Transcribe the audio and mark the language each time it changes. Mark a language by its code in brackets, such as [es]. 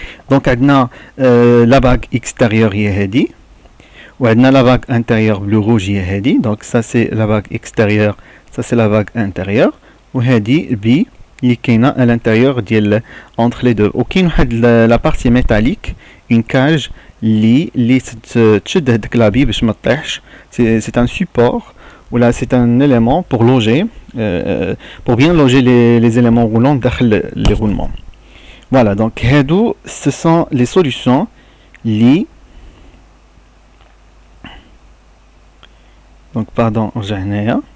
[fr] donc [ar] عندنا [fr] la bague extérieure [ar] هي هذه وعندنا [fr] la bague intérieure bleu rouge [ar] هي هذه. [fr] donc ça c'est la bague extérieure, ça c'est la vague intérieure [ar] وهذه البي اللي كاينه [fr] à l'intérieur ديال entre les deux. [ar] وكاين واحد [fr] la partie métallique une cage [ar] اللي تشد هذيك لابي باش ما تطيحش. [fr] c'est un support ou là c'est un élément pour loger pour bien loger les éléments roulants [ar] داخل [fr] les roulements. voilà donc [ar] هادو [fr] ce sont les solutions اللي donc pardon [ar] نرجع هنايا.